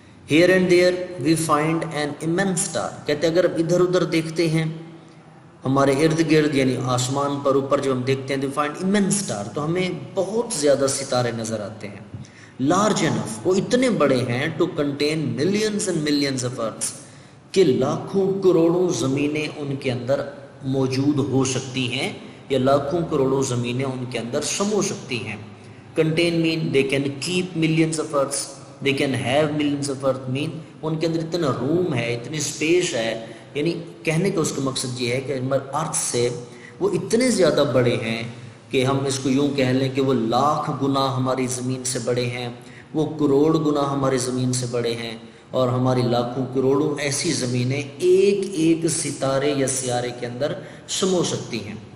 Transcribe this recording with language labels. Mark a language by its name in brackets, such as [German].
[English] here and there we find an immense star، [Urdu] کہتے اگر ادھر ادھر دیکھتے ہیں ہمارے ارد گرد، یعنی آسمان پر اوپر جو ہم دیکھتے ہیں، [English] we find immense star، [Urdu] تو ہمیں بہت زیادہ ستارے نظر آتے ہیں. [English] large enough، [Urdu] وہ اتنے بڑے ہیں [English] to contain millions and millions of earths، [Urdu] کہ لاکھوں کروڑوں زمینیں ان کے اندر موجود ہو سکتی ہیں، یا لاکھوں کروڑوں زمینیں ان کے اندر سمو سکتی ہیں. [English] contain mean they can keep millions of earths، they can have millions of earth mean [Urdu] ان کے اندر اتنا روم ہے، اتنی اسپیس ہے. یعنی کہنے کا اس کا مقصد یہ ہے کہ ارتھ سے وہ اتنے زیادہ بڑے ہیں کہ ہم اس کو یوں کہہ لیں کہ وہ لاکھ گنا ہماری زمین سے بڑے ہیں، وہ کروڑ گنا ہماری زمین سے بڑے ہیں، اور ہماری لاکھوں کروڑوں ایسی زمینیں ایک ایک ستارے یا سیارے کے اندر سمو سکتی ہیں.